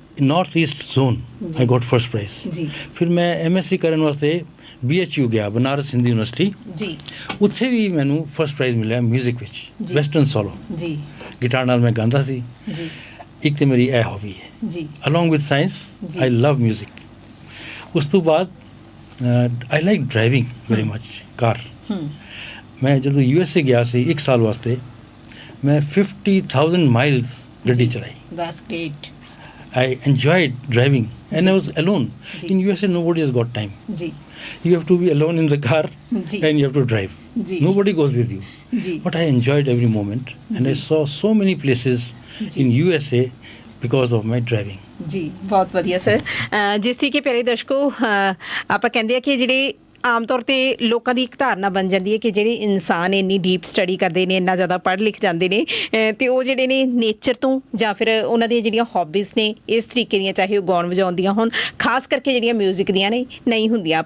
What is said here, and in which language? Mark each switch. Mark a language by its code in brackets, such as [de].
[en] north east zone I got first prize [pa] ਫਿਰ ਮੈਂ MSc ਕਰਨ ਵਾਸਤੇ BHU ਗਿਆ ਬਨਾਰਸ ਹਿੰਦੂ ਯੂਨੀਵਰਸਿਟੀ ਜੀ ਉੱਥੇ ਵੀ ਮੈਨੂੰ ਫਰਸਟ ਪ੍ਰਾਈਜ਼ ਮਿਲਿਆ ਮਿਊਜ਼ਿਕ ਵਿੱਚ ਵੈਸਟਰਨ ਸੋਲੋ ਜੀ ਗਿਟਾਰ ਨਾਲ ਮੈਂ ਗਾਉਂਦਾ ਸੀ ਜੀ ਇੱਕ ਤੇ ਮੇਰੀ ਇਹ ਹੌਬੀ ਹੈ ਜੀ [en] along with science I love music [pa] ਉਸ ਤੋਂ ਬਾਅਦ [en] I like driving very much car [pa] ਮੈਂ ਜਦੋਂ USA ਗਿਆ ਸੀ ਇੱਕ ਸਾਲ ਵਾਸਤੇ ਮੈਂ 50,000 miles ਗੱਡੀ ਚਲਾਈ [en] that's great I enjoyed driving and I was alone in USA nobody has got time you have to be alone in the car and you have to drive nobody goes with you but I enjoyed every moment and I saw so many places in USA because of my driving [pa] ਜੀ ਬਹੁਤ ਵਧੀਆ sir ਜਿਸ ਤਰੀਕੇ ਪਿਆਰੇ ਦਰਸ਼ਕੋ ਆਪਾਂ ਕਹਿੰਦੇ ਆ ਕਿ ਜਿਹੜੇ ਆਮ ਤੌਰ ਤੇ ਲੋਕਾਂ ਦੀ ਇੱਕ ਧਾਰਨਾ ਬਣ ਜਾਂਦੀ ਹੈ ਕਿ ਜਿਹੜੇ ਇਨਸਾਨ ਇੰਨੀ ਡੀਪ ਸਟੱਡੀ ਕਰਦੇ ਨੇ, ਇੰਨਾ ਜ਼ਿਆਦਾ ਪੜ੍ਹ ਲਿਖ ਜਾਂਦੇ ਨੇ ਤੇ ਉਹ ਜਿਹੜੇ ਨੇ ਨੇਚਰ ਤੋਂ ਜਾਂ ਫਿਰ ਉਹਨਾਂ ਦੀਆਂ ਜਿਹੜੀਆਂ ਹੌਬੀਜ਼ ਨੇ ਇਸ ਤਰੀਕੇ ਦੀਆਂ, ਚਾਹੇ ਉਹ ਗਾਉਣ ਵਜਾਉਣ ਦੀਆਂ ਹੋਣ, ਖਾਸ ਕਰਕੇ ਜਿਹੜੀਆਂ ਮਿਊਜ਼ਿਕ ਦੀਆਂ ਨੇ, ਨਹੀਂ ਹੁੰਦੀਆਂ।